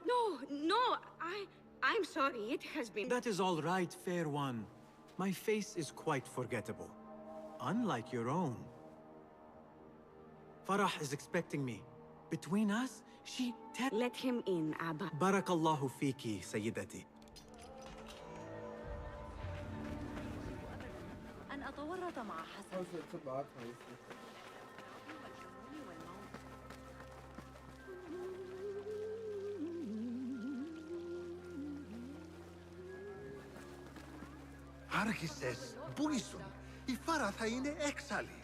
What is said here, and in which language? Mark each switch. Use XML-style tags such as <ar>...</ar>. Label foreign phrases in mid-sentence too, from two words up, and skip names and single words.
<en>No, I'm sorry, it has been... That is all right, fair one. My face is quite forgettable. Unlike your own. Farah is expecting me. Between us, she... Let him in, Abba.</en> <ar>بارك الله فيكِ، سيدتي. أن أتورط مع حسن.</ar> <el>Άρχισες, πού ήσουν? Η Φάρα θα είναι έξαλλη.</el>